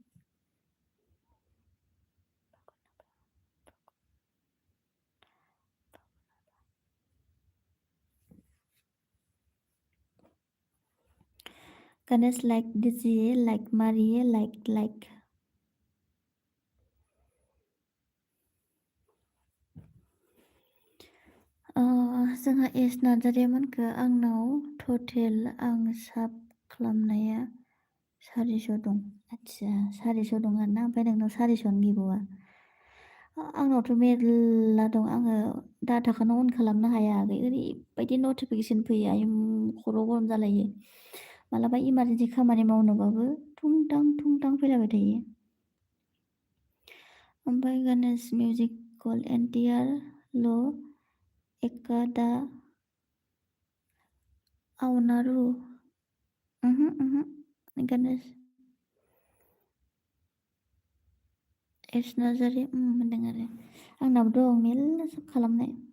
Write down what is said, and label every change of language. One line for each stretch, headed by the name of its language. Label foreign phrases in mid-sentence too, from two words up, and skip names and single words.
Bodo: गणेश
Hindi: लाइक दीजिए लाइक मारिए
Bodo: लाइक जोंहा एस नार्जारिमोनखो आंनाव टटेल आं साब खालामनाया 400 दं। आच्छा 400 दं आरोना ओमफ्राय नोंनाव 400 गैबावा। आंनावथ' मेरला दं आङो डाटाखौनो अन खालामनो हाया ओरैबायदि नटिफिकेसन फैयो आयु खर' गरम जालायो। मालाबा इमारजेन्सि खामानि मावनोबाबो थुंटां फैलायबाय थायो। ओमफ्राय गणेश म्यूजिक कॉल एनटीआर ल' एकादा आवनारु गणेश एस नार्जारि होनदों आरो आंनाबो दं मेरला साब खालामनाय।